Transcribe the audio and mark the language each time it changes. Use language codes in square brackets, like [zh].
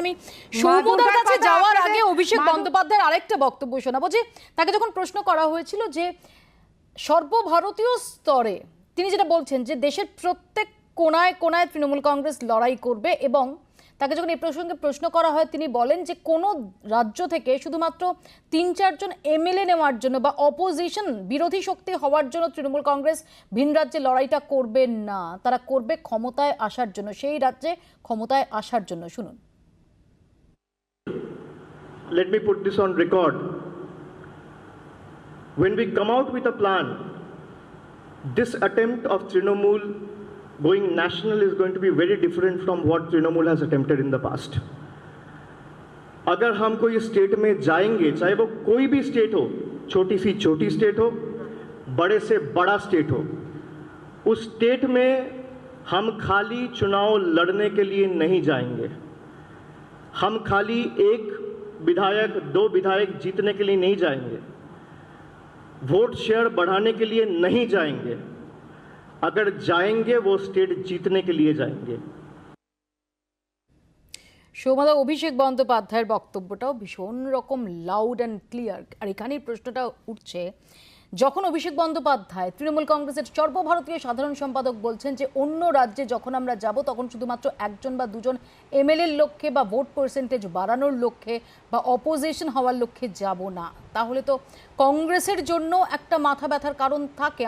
[bn] আমি সৌম্যদার কাছে যাওয়ার আগে অভিষেক বন্দ্যোপাধ্যায়ের আরেকটা বক্তব্য শোনাবো, যে তাকে যখন প্রশ্ন করা হয়েছিল যে সর্বভারতীয় স্তরে তিনি যেটা বলছেন যে দেশের প্রত্যেক কোনায় কোনায় তৃণমূল কংগ্রেস লড়াই করবে, এবং তাকে যখন এই প্রসঙ্গে প্রশ্ন করা হয় তিনি বলেন যে কোনো রাজ্য থেকে শুধুমাত্র 3-4 জন এমএলএ নেওয়ার জন্য বা অপোজিশন বিরোধী শক্তি হওয়ার জন্য তৃণমূল কংগ্রেস ভিন রাজ্যে লড়াইটা করবে না, তারা করবে ক্ষমতায় আসার জন্য, সেই রাজ্যে ক্ষমতায় আসার জন্য। শুনুন। [en] Let me put this on record. When we come out with a plan, this attempt of Trinamool going national is going to be very different from what Trinamool has attempted in the past. [hi] अगर हम कोई state में जाएंगे, चाहे वो कोई भी state हो, छोटी सी छोटी स्टेट हो, बड़े से बड़ा स्टेट हो, उस स्टेट में हम खाली चुनाव लड़ने के लिए नहीं जाएंगे। हम खाली 1 विधायक 2 विधायक जीतने के लिए नहीं जाएंगे, वोट शेयर बढ़ाने के लिए नहीं जाएंगे। अगर जाएंगे वो स्टेट जीतने के लिए जाएंगे। [bn] সৌম্যদা, অভিষেক বন্দ্যোপাধ্যায়ের বক্তব্যটাও ভীষণ রকম [en] Loud and clear. [bn] আর এখানেই প্রশ্নটা উঠছে, যখন অভিষেক বন্দ্যোপাধ্যায় তৃণমূল কংগ্রেসের সর্বভারতীয় সাধারণ সম্পাদক বলছেন যে অন্য রাজ্যে যখন আমরা যাব তখন শুধুমাত্র 1 জন বা 2 জন এমএলএর লক্ষ্যে বা ভোট পার্সেন্টেজ বাড়ানোর লক্ষ্যে বা অপোজিশন হওয়ার লক্ষ্যে যাব না, তাহলে তো কংগ্রেসের জন্য একটা মাথা ব্যথার কারণ থাকে।